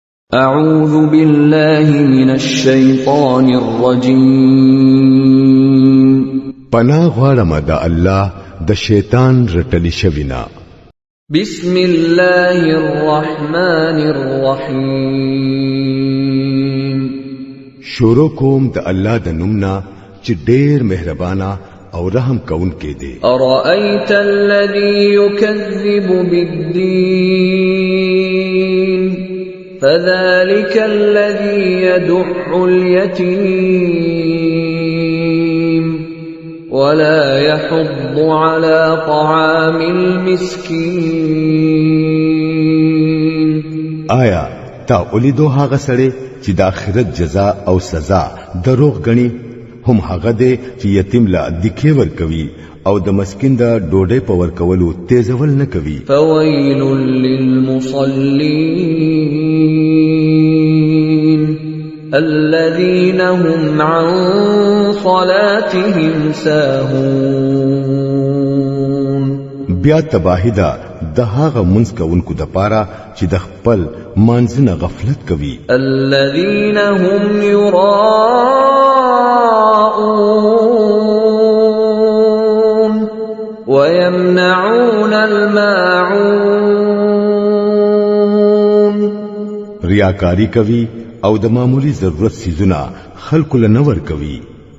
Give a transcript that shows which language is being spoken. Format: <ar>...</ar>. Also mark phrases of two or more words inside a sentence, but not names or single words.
<ar>أعوذ بالله من الشيطان الرجيم</ar> <ps>پناه غواړم د الله د شیطان رټلی شوینا</ps> <ar>بسم الله الرحمن الرحيم</ar> <ps>شروع کوم د الله د نومنا چې ډېر مهربانا او رحم کونکي دی</ps> <ar>أرأيت الذي يكذب بالدين فذلك الذي يدع اليتيم ولا يحض على طعام المسكين</ar> <ps>آیا تا اولیدو هغه سړی چې د آخرت جزاء او سزا دروغ غني هم هغه دی چې یتیم لا دکې ور کوي او د مسکین د ډوډۍ په ور کولو تیزول نه کوي</ps> <ar>فويل للمصلين الذين هم عن صلاتهم ساهون</ar> <ps>بیا تباہی دا د هغه منځ کوونکو د پاره چې د خپل مانځنه غفلت کوي</ps> <ar>الذين هم يراءون ويمنعون الماعون</ar> <ps>ریاکاری کوي او د معمولی ضرورت سيزونه خلق له نور کوي</ps>